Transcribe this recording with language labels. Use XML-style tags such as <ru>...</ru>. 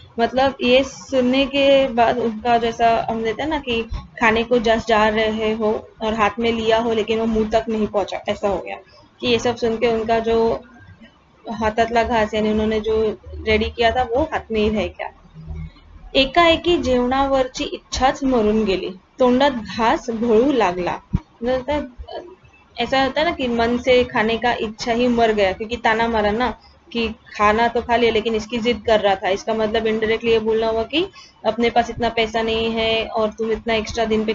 <hi>मतलब ये सुनने के बाद उनका जैसा हम देते हैं ना कि खाने को जस्ट जा रहे हो और हाथ में लिया हो लेकिन वो मुंह तक नहीं पहुंचा, ऐसा हो गया कि ये सब सुन के उनका जो</hi> <mr>हातातला घास</mr> <hi>यानी उन्होंने जो रेडी किया था वो हाथ में ही रह गया।</hi> <mr>एकाएकी जेवणावरची इच्छाच मरून गेली। तोंडात घास घोळू लागला।</mr> <hi>मतलब ऐसा होता है ना कि मन से खाने का इच्छा ही मर गया, क्योंकि ताना मारा ना कि खाना तो खा लिया लेकिन इसकी जिद कर रहा था। इसका मतलब इनडायरेक्टली ये बोलना हुआ कि अपने पास इतना पैसा नहीं है और तुम इतना एक्स्ट्रा दिन पे</hi>